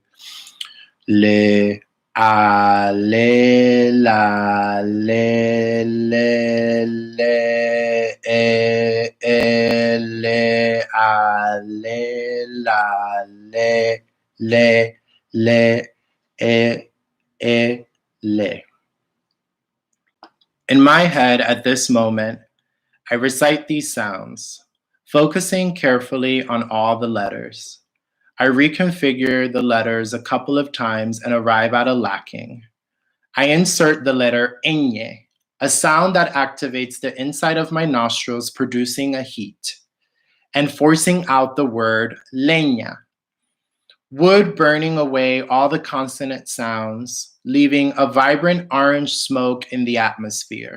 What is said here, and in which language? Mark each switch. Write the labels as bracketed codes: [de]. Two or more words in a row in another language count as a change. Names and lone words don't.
[en] Le, a, le, la, le, a, le, la, le, le. In my head at this moment, I recite these sounds, focusing carefully on all the letters. I reconfigure the letters a couple of times and arrive at a lacking. I insert the letter ñ, a sound that activates the inside of my nostrils, producing a heat, and forcing out the word leña, wood burning away all the consonant sounds, leaving a vibrant orange smoke in the atmosphere.